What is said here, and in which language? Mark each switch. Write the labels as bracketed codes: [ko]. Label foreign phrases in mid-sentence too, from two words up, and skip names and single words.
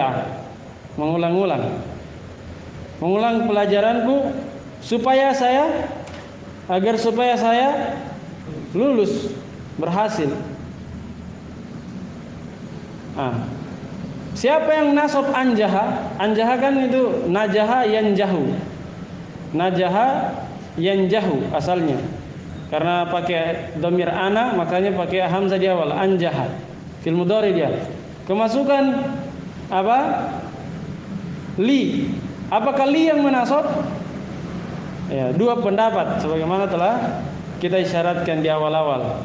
[id] Murajaah, mengulang-ulang. mengulang pelajaranku agar supaya saya lulus, berhasil. Siapa yang nasab anjaha? Anjaha kan itu [ar] نجح ينجح. نجح ينجح [id] asalnya. Karena pakai [ar] ضمير أنا, [id] makanya pakai hamzah di awal, anjaha. [ar] في المضارع [id] dia. Kemasukan apa? Li. Apakah li yang menasab? Ya, dua pendapat sebagaimana telah kita isyaratkan di awal-awal.